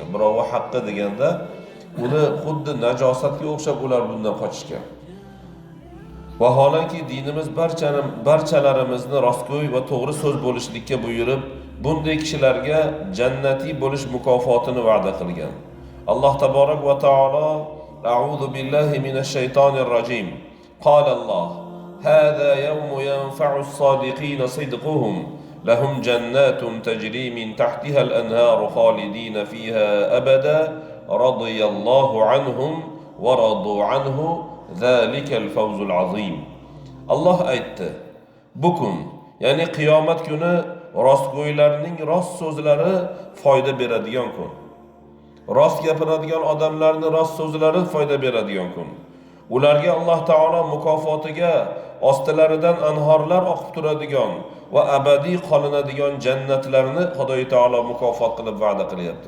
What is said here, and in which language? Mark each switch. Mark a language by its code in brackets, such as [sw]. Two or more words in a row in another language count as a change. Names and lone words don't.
[uz] Birovi haqqi deganda uni xuddi najosatga o'xshab ular bundan qochishgan. Vaholanki dinimiz barchalarimizni rostgo'y va to'g'ri so'z bo'lishlikka buyurib, bunday kishilarga jannatiy bo'lish mukofotini va'da qilgan. [ar] الله تبارك وتعالى أعوذ بالله من الشيطان الرجيم. قال الله: "هذا يوم ينفع الصادقين صدقهم لهم جنات تجري من تحتها الأنهار خالدين فيها أبدا رضي الله عنهم ورضوا عنه ذلك الفوز العظيم." [uz] Alloh aytdi: "Bu kun, ya'ni qiyomat kuni rostgo'ylarning rost so'zlari foyda beradigan kun. Rost gapiradigan odamlarning rost so'zlari foyda beradigan kun. ularga Alloh taolo mukofotiga ostilaridan anhorlar oqib turadigan va abadiy qolinadigan jannatlarni Xudoy taolo mukofot qilib va'da qilyapti.